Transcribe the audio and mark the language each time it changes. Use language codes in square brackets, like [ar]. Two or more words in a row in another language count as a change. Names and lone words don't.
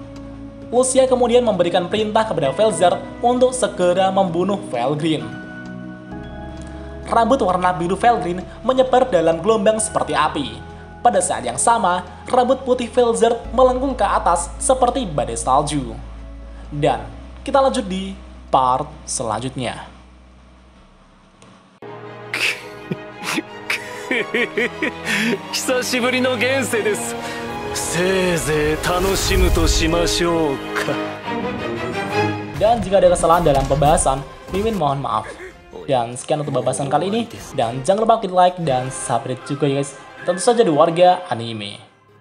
[id] Lucia kemudian memberikan perintah kepada Velzard untuk segera membunuh Felgrin. Rambut warna biru Felgrin menyebar dalam gelombang seperti api. Pada saat yang sama, rambut putih Velzard melengkung ke atas seperti badai salju. Dan kita lanjut di part selanjutnya. [ja] 久しぶりの現世です。せいぜい楽しむとしましょうか。 [id] Dan jika ada kesalahan dalam pembahasan, Mimin mohon maaf. Dan sekian untuk pembahasan kali ini. Dan jangan lupa klik like dan subscribe juga ya guys. Tentu saja di Warga Anime.